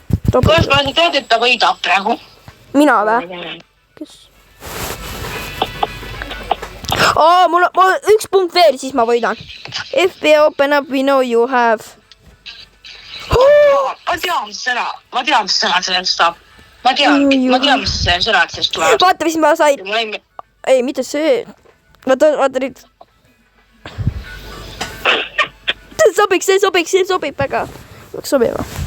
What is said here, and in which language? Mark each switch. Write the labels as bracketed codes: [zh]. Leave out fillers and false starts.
[et] Kuidas ma tead, et ta võidab praegu? Mina või? Kes? Mul on 1 punkt veel, siis ma võidan. [en] FB open up, we know you have. [et] Ma tean, mis sõna sellest saab. Ma tean, mis sõnad sellest tuleb. Vaata, mis ma sain. Ei, mitte see. Vaata nüüd. See sobiks väga. Peaks sobima.